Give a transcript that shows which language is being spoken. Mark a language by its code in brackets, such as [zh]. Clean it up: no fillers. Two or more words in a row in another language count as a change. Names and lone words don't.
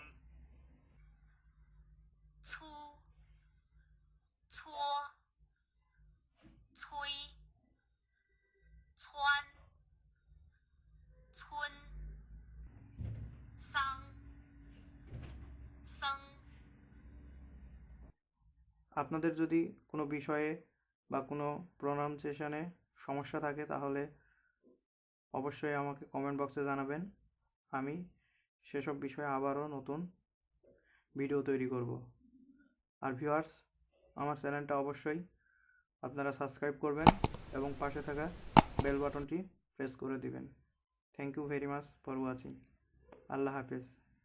[zh] 粗搓催川村桑生 [bn] আপনাদের যদি কোনো বিষয়ে বা কোনো প্রোনাউন্সিয়েশনে সমস্যা থাকে তাহলে অবশ্যই আমাকে [en] comment box [bn] জানাবেন। আমি সেসব বিষয়ে আবারও নতুন ভিডিও তৈরি করব। আর ভিউয়ার্স, আমার চ্যানেলটা অবশ্যই আপনারা সাবস্ক্রাইব করবেন এবং পাশে থাকা [en] bell button [bn] প্রেস করে দিবেন। [en] thank you very much for watching. [bn] আল্লাহ হাফেজ।